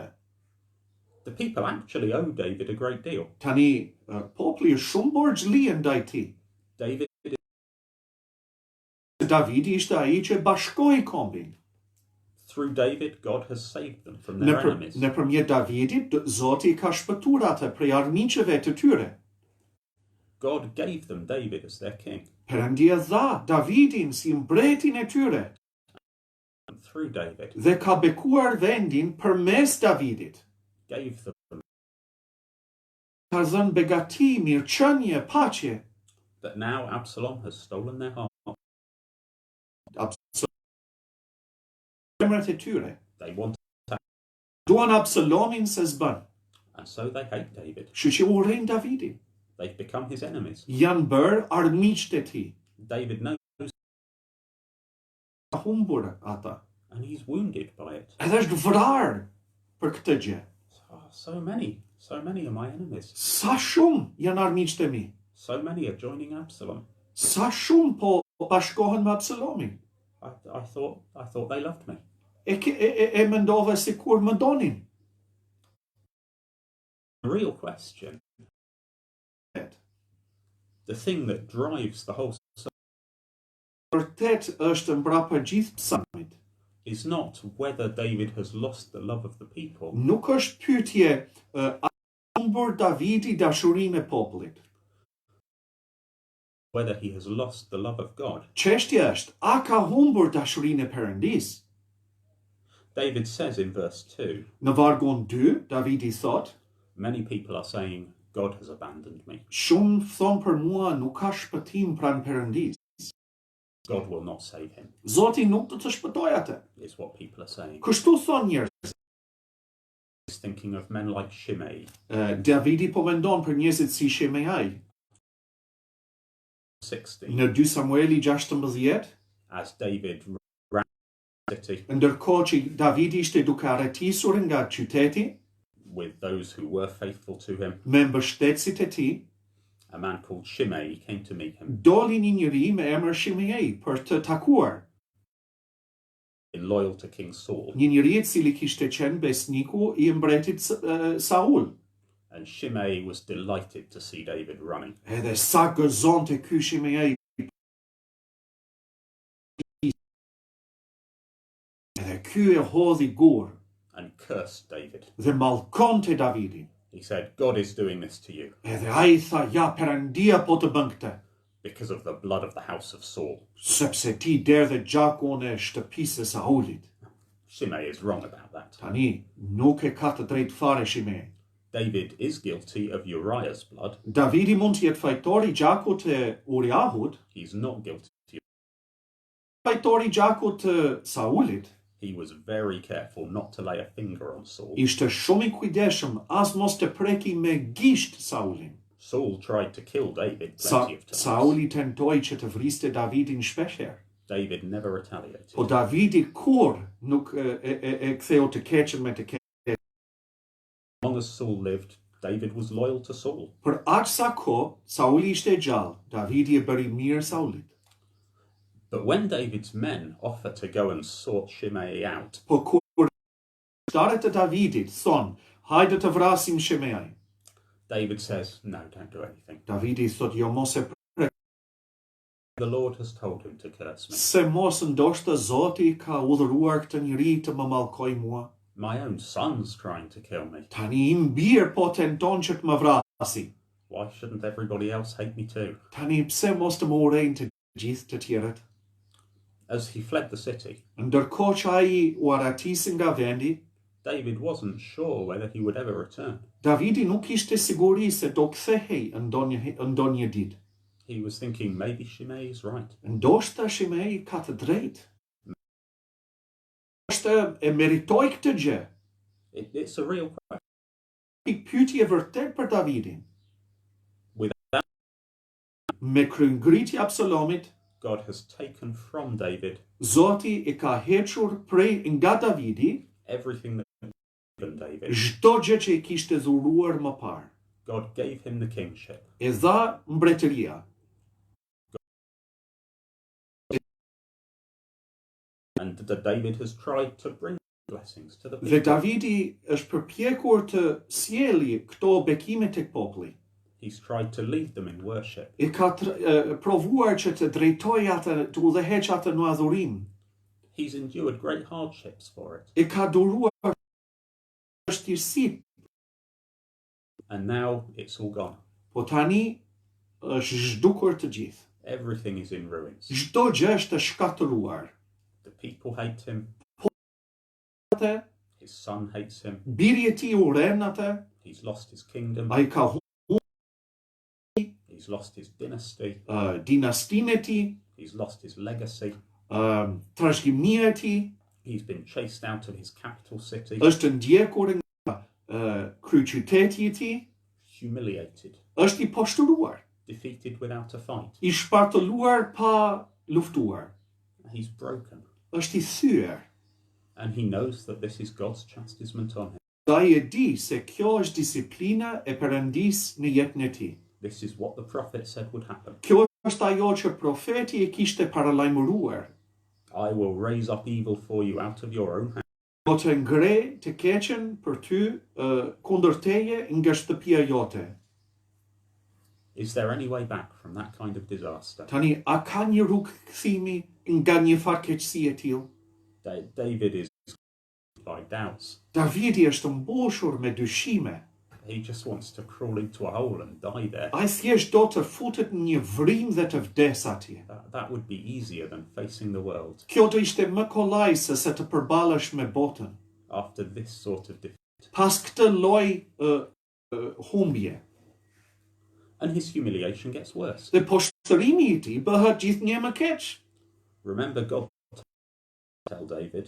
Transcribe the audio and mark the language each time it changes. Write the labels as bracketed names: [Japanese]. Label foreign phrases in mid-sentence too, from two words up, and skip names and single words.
[English] The people actually owe David a great deal. [Albanian] Tani populli është shumë borxhli ndaj tij. Davidi ishte ai që bashkoi kombin. [English] Through David, God has saved them from their enemies. [Albanian] Nëpërmjet Davidit, Zoti ka shpëtuar ata prej armiqeve të tyre. [English] God gave them David as their king. [Albanian] Perëndia dha Davidin si mbretin e tyre [English] And through David, [Albanian] dhe ka bekuar vendin përmes Davidit. [English] gave them [Albanian] Ka dhënë begati, mirëqenie, paqe. [English] that now Absalom has stolen their heart. [Albanian] Zemrat e tyre [English] They want, [Albanian] duan Absalomin se s'bën. [English] and so they hate David. [Albanian] Kështu që urrejnë Davidin. [English] They've become his enemies. [Albanian] Janë bërë armiqtë e tij. [English] David knows, [Albanian] Ka humbur ata. [English] and he's wounded by it. [Albanian] Edhe është vrarë për këtë gjë. [English] So many are my enemies. [Albanian] Sa shumë janë armiqtë e mi. [English] So many are joining Absalom. [Albanian] Sa shumë po bashkohen me Absalomin. [English] I thought they loved me. [Albanian] E mendova se kur më donin. [English] The real question, the thing that drives the whole [Albanian] Vërtet është mbrapa gjithë psalmit. [English] is not whether David has lost the love of the people, [Albanian] Nuk është pyetje a humbur Davidi dashurinë e popullit. [English] whether he has lost the love of God. [Albanian] Çështja është, a ka humbur dashurinë e Perëndis? [English] David says in verse 2, [Albanian] Në vargun 2, Davidi thot, [English] many people are saying, God has abandoned me. [Albanian] shumë thon për mua nuk ka shpëtim pranë Perëndis. [English] God will not save him, [Albanian] Zoti nuk do të shpëtojë atë. [English] is what people are saying. [Albanian] Kështu thon njerëz. [English] He's thinking of men like Shimei, [Albanian] Davidi po mendon për njerëzit si Shimei. [English] 60, [Albanian] Në 2 Samueli 16, [English] as David ran the city [Albanian] ndërkohë që Davidi ishte duke arretisur nga qyteti [English] with those who were faithful to him, [Albanian] me mbështetësit e tij, [English] a man called Shimei came to meet him, [Albanian] doli një njeri me emër Shimei për të takuar. [English] in loyal to King Saul, [Albanian] Një njeri I cili kishte qenë besniku I mbretit Saul. [English] and Shimei was delighted to see David running. [Albanian] Edhe sa gëzonte ky Shimei. Edhe ky e hodhi gur [English] And cursed David. [Albanian] dhe mallkonte Davidin. [English] He said, God is doing this to you [Albanian] Edhe ai tha, ja, Perëndia po të bën këtë, [English] because of the blood of the house of Saul. [Albanian] sepse ti derdhe gjakun e shtëpisë së Saulit. [English] Shimei is wrong about that. [Albanian] Tani, nuk e ka të drejtë fare Shimei. [English] David is guilty of Uriah's blood. [Albanian] Davidi mund të jetë fajtori I gjakut të Uriahut, [English] He's not guilty. [Albanian] fajtori I gjakut të Saulit. [English] He was very careful not to lay a finger on Saul. [Albanian] Ishte shumë I kujdesshëm as mos të preki me gisht Saulin. [English] Saul tried to kill David plenty of times. [Albanian] Sauli tentoi që të vriste Davidin shpeshherë. [English] David never retaliated. [Albanian] Po Davidi kur nuk e ktheu të keqen me të keqen. [English] As long as Saul lived, David was loyal to Saul. [Albanian] Për aq sa kohë Sauli ishte gjallë, Davidi e bëri mirë Saulit. [English] But when David's men offer to go and sort Shimei out, [Albanian] Po kur shtarët e Davidit thon, hajde të vrasim Shimei. [English] David says, no, don't do anything. [Albanian] Davidi thot, jo mos e prek, [English] The Lord has told him to curse me. [Albanian] se mos ndoshta Zoti ka udhëruar këtë njeri të më mallkoj mua. [English] My own son's trying to kill me. [Albanian] Tani I bir po tenton që të më vrasi. [English] Why shouldn't everybody else hate me too? [Albanian] Tani pse mos të më urrejnë të gjithë të tjerët? [English] As he fled the city, [Albanian] Ndërkohë që ai u arratisi nga vendi, [English] David wasn't sure whether he would ever return. [Albanian] Davidi nuk ishte siguri se do kthehej ndonjë ditë. [English] He was thinking maybe Shimei is right. [Albanian] Ndoshta Shimei ka të drejtë. Është e meritoi këtë gjë. [English] It's a real question. [Albanian] I pyetje vërtet për Davidin. [English] Without [Albanian] Me kryengritje Absalomit, [English] God has taken from David [Albanian] Zoti e ka hequr prej nga Davidi [English] everything that had given David. [Albanian] çdo gjë që I kishte dhuruar më parë. [English] God gave him the kingship. [Albanian] E dha mbretëria. [English] And that David has tried to bring blessings to the [Albanian] Dhe [English] people. [Albanian] Davidi është përpjekur të sjellë këto bekime tek populli. [English] He's tried to lead them in worship. [Albanian] E ka provuar që të drejtojë atë, të udhëheqë atë në adhurim. [English] He's endured great hardships for it. [Albanian] E ka duruar vështirësi, [English] And now it's all gone. [Albanian] po tani është zhdukur të gjithë. [English] Everything is in ruins. [Albanian] Çdo gjë është e shkatëruar. [English] The people hate him. [Albanian] Atë, [English] His son hates him. [Albanian] biri I tij urren atë, [English] He's lost his kingdom. [Albanian] ai ka [English] He's lost his dynasty. [Albanian] dinastinë e tij, [English] He's lost his legacy. [Albanian] trashëgimia e tij, [English] He's been chased out of his capital city. [Albanian] është ndjekur nga kryeqyteti I tij, [English] Humiliated. [Albanian] është I poshtëruar, [English] Defeated without a fight. [Albanian] I shpartëlluar pa luftuar, [English] He's broken. [Albanian] është I thyer. [English] And he knows that this is God's chastisement on him. [Albanian] Ai e di se kjo është disiplina e Perëndis në jetën e tij. [English] This is what the prophet said would happen. [Albanian] Kjo është ajo që profeti e kishte paralajmëruar. [English] I will raise up evil for you out of your own hand. [Albanian] Do të ngre të keqen për ty kundër teje nga shtëpia jote. [English] Is there any way back from that kind of disaster? [Albanian] Tani, a ka një rrugë kthimi nga një fatkeqësi e tillë? [English] David is by doubts. [Albanian] Davidi është mbushur me dyshime. [English] He just wants to crawl into a hole and die there. [Albanian] Ai thjesht do të futet në një vrim dhe të vdes atje. [English] That would be easier than facing the world [Albanian] Kjo do ishte më kollaj se të përballesh me botën. [English] after this sort of defeat. [Albanian] Pas këtë lloj humbje. [English] And his humiliation gets worse. [Albanian] Dhe poshtërimi I tij bëhet gjithnjë më keq. [English] Remember, God tell David,